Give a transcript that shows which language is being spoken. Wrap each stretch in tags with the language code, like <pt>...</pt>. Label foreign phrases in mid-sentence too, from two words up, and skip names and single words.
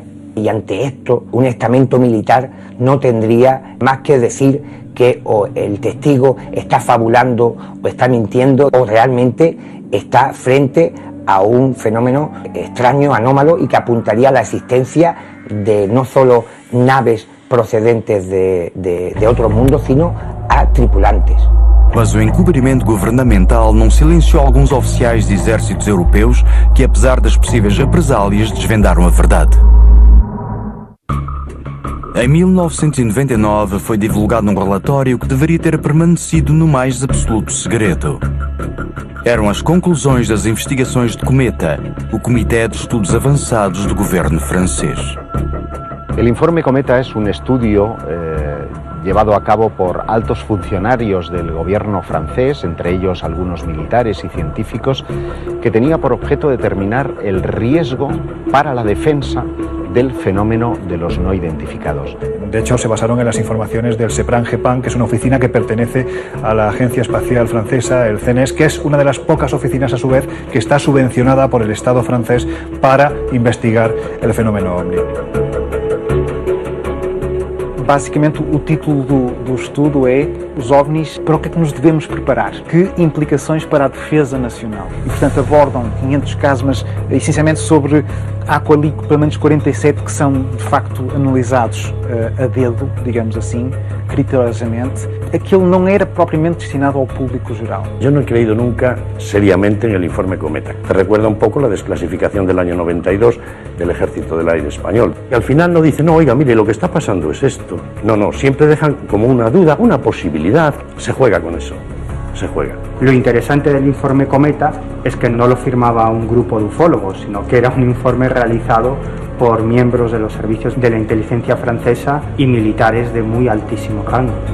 <es>Y ante esto, un estamento militar no tendría más que decir que o el testigo está fabulando o está mintiendo o realmente está frente a un fenómeno extraño, anómalo, y que apuntaría a la existencia de no solo naves procedentes de otro mundo, sino a tripulantes.</es> <pt>Mas o encobrimento governamental não silenciou alguns oficiais de exércitos europeus que, apesar das possíveis represálias, desvendaram a verdade. Em 1999 foi divulgado um relatório que deveria ter permanecido no mais absoluto segredo. Eram as conclusões das investigações de Cometa, o Comitê de Estudos Avançados do governo francês.</pt> <es>El informe Cometa es un estudio llevado a cabo por altos funcionarios del gobierno francés, entre ellos algunos militares y científicos, que tenía por objeto determinar el riesgo para la defensa del fenómeno de los no identificados. De hecho, se basaron en las informaciones del CEPRAN-GEPAN, que es una oficina que pertenece a la Agencia Espacial Francesa, el CNES, que es una de las pocas oficinas, a su vez, que está subvencionada por el Estado francés para investigar el fenómeno OVNI.</es> <pt>Basicamente, o título do estudo é os OVNIs, para o que é que nos devemos preparar? Que implicações para a defesa nacional? E, portanto, abordam 500 casos, mas essencialmente sobre, há ali pelo menos 47 que são, de facto, analisados a dedo, digamos assim, criteriosamente. Aquilo não era propriamente destinado ao público geral.</pt> <es>Yo no he creído nunca seriamente en el informe Cometa. Te recuerda un poco la desclasificación del año 92 del Ejército del Aire Español. Y al final no dice, no, oiga, mire, lo que está pasando es esto. No, siempre dejan como una duda, una posibilidad. Se juega con eso, se juega. Lo interesante del informe Cometa es que no lo firmaba un grupo de ufólogos, sino que era un informe realizado por miembros de los servicios de la inteligencia francesa y militares de muy altísimo rango.</es>